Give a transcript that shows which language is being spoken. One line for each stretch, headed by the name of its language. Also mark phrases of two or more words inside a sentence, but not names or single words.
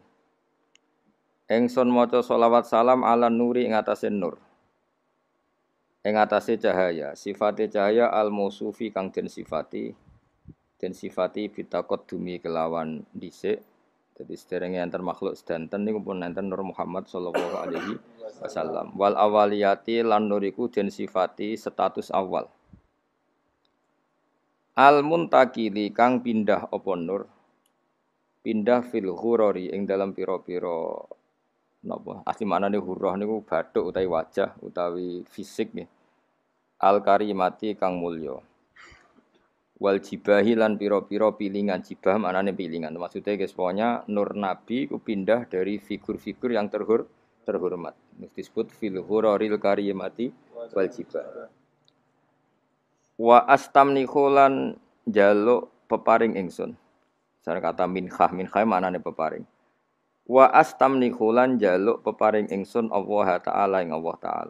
Javanese: Ingsun maca selawat
Arabic: salam ala nuri
Javanese: ing atase nur. Ing atase cahaya, sifate cahaya al-mausufi kang den sifati bitaqaddumi kelawan dhisik. Dadi sederenge enten makhluk sedanten niku pun enten Nur Muhammad
Arabic: sallallahu alaihi wasallam. Wal awaliyati
Javanese: lan nuriku den sifati status awal. Al-muntakili kang pindah apa nur? Pindah
Arabic: fil ghurari
Javanese: ing dalam pira-pira napa asli maknane hurrah niku bathuk utawi wajah utawi fisik nggih
Arabic: al karimati
Javanese: kang mulya
Arabic: wal jibahi
Javanese: lan pira-pira pilingan jibah maknane pilingan
Indonesian: maksudnya guys pokoknya nur nabi ku pindah dari figur-figur yang terhormat disebut
Arabic: fil ghuraril karimati wal jibah wa astamnihu
Javanese: lan jaluk peparing ingsun cara kata minkhah maknane peparing.
Arabic: Wa astamnihu
Javanese: lan jaluk peparing ingsun Allah taala ing Allah taala.